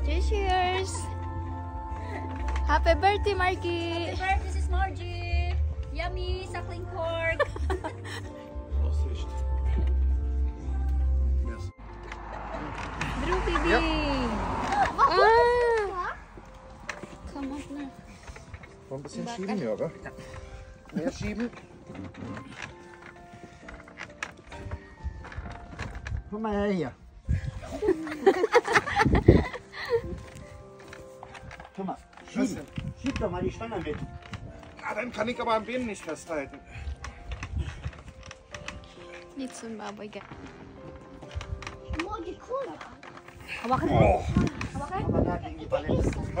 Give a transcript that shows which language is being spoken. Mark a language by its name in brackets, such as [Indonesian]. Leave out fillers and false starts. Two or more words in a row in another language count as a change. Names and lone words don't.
[English] Cheers! Happy birthday, Marky! Happy birthday, Sis Margie! Yummy suckling pork. [German] Aussicht. Yes. [English] Drew, baby. Yep. Come on na. [German] Noch ein bisschen schieben, ja, oder? Mehr schieben. Komm mal her hier. Guck mal, schieb doch mal die Stange mit. Ah, dann kann ich aber am Bein nicht festhalten. Nicht so ein [Filipino] baboy ka. [German] Oh. Aber da gegen die Palette.